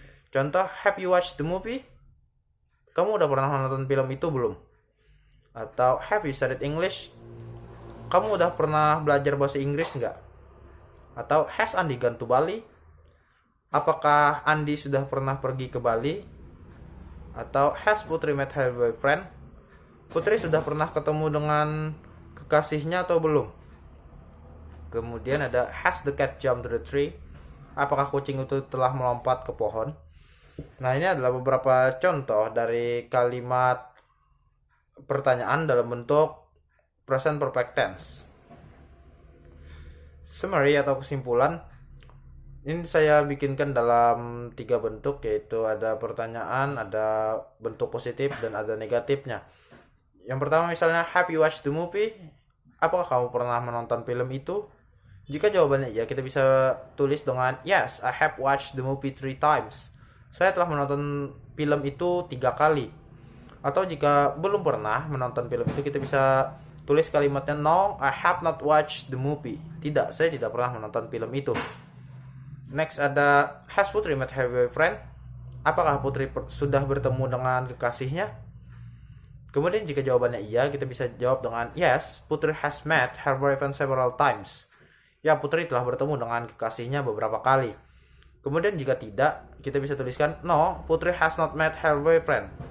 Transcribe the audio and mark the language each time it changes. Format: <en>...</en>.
<id>Contoh,</id> <en>have you watched the movie?</en> <id>Kamu udah pernah nonton film itu belum? Atau</id> <en>have you studied English?</en> <id>Kamu udah pernah belajar bahasa Inggris nggak? Atau</id> <en>has Andy gone to Bali?</en> <id>Apakah Andi sudah pernah pergi ke Bali? Atau</id> <en>has Putri met her boyfriend?</en> <id>Putri sudah pernah ketemu dengan kekasihnya atau belum? Kemudian ada</id> <en>has the cat jumped to the tree?</en> <id>Apakah kucing itu telah melompat ke pohon? Nah, ini adalah beberapa contoh dari kalimat pertanyaan dalam bentuk present perfect tense. Summary atau kesimpulan, ini saya bikinkan dalam 3 bentuk, yaitu ada pertanyaan, ada bentuk positif, dan ada negatifnya. Yang pertama misalnya,</id> <en>have you watched the movie?</en> <id>Apakah kamu pernah menonton film itu? Jika jawabannya ya, kita bisa tulis dengan</id> <en>yes, I have watched the movie 3 times.</en> <id>Saya telah menonton film itu 3 kali. Atau jika belum pernah menonton film itu, kita bisa tulis kalimatnya</id> <en>no, I have not watched the movie.</en> <id>Tidak, saya tidak pernah menonton film itu.</id> <en>Next</en> <id>ada</id> <en>has Putri met her boyfriend?</en> <id>Apakah Putri sudah bertemu dengan kekasihnya? Kemudian jika jawabannya iya, kita bisa jawab dengan</id> <en>yes, Putri has met her boyfriend several times.</en> <id>Ya, Putri telah bertemu dengan kekasihnya beberapa kali. Kemudian jika tidak, kita bisa tuliskan</id> <en>no, Putri has not met her boyfriend.</en>